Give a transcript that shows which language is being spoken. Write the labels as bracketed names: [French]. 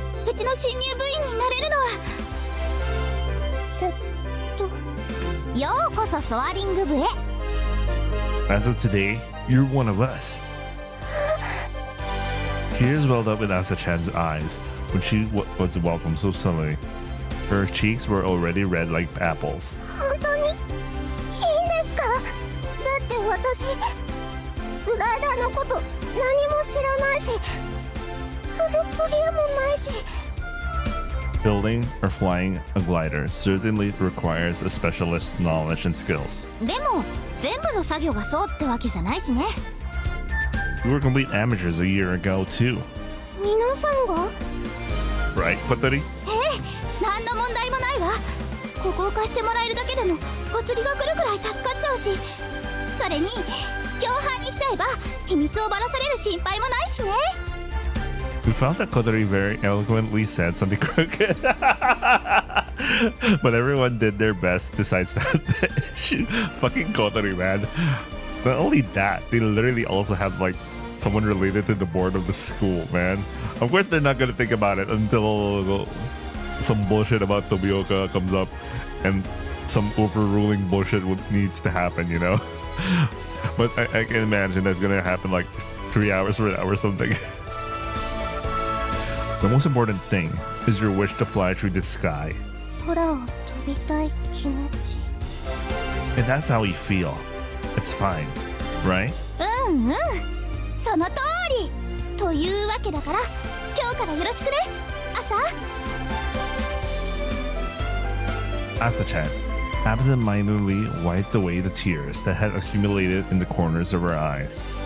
[Japanese] うちの新入部員になれるのは。ようこそソアリング部へ。 [English] As of today, you're one of us. Tears welled up in Asa-chan's eyes when she was welcomed so suddenly. Her cheeks were already red like apples. [Japanese] 本当にいいんですか？だって私グライダーのこと何も知らないし、あの取り柄もないし。 [English] Building or flying a glider certainly requires a specialist's knowledge and skills. [Japanese] でも全部の作業がそうってわけじゃないしね。 [English] We were complete amateurs a year ago too. [Japanese] 皆さんが？ [English] Right, Kotori? [Japanese] 何の問題もないわ。ここを貸してもらえるだけでもお釣りが来るくらい助かっちゃうし、それに共犯にしちゃえば秘密をばらされる心配もないしね。 [English] We found that Kotori very eloquently said something crooked. But everyone did their best to sidestep that. Fucking Kotori, man. Not only that, they literally also had like someone related to the board of the school, man. Of course they're not gonna think about it until some bullshit about Tomioka comes up and some overruling bullshit needs to happen, you know? But I can imagine that's gonna happen like 3 hours from now or something. The most important thing is your wish to fly through the sky. [Japanese] 空を飛びたい気持ち。 [English] And that's how you feel. It's fine, right? [Japanese] うんうん、その通り。というわけだから今日からよろしくね、朝。 [English] Asa-chan absent-mindedly wiped away the tears that had accumulated in the corners of her eyes.